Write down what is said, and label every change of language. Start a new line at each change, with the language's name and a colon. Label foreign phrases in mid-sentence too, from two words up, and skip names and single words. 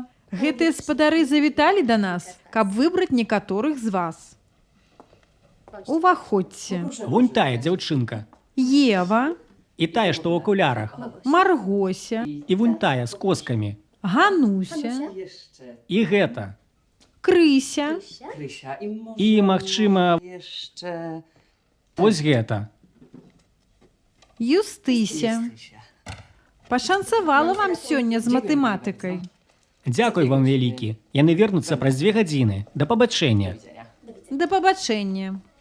Belarusian: Гэтыя спадары завіталі да нас, каб выбраць некаторых з вас. Уваходзьце. Вунь тая дзяўчынка. Ева, І тая, што ў акулярах. Маргося, І вунь тая з коскамі. Гануся,
Polish: Jeszcze
Belarusian: І гэта. Крыся,
Polish: Krysia i może
Belarusian: І, магчыма,
Polish: jeszcze...
Belarusian: вось гэта. Юстыся. Krysia. Пашанцавала вам сёння з матэматыкай. Дзякуй вам вялікі. Яны вернуцца праз 2 гадзіны. Да пабачэння.
Polish: Widzenia.
Belarusian: Да пабачэння.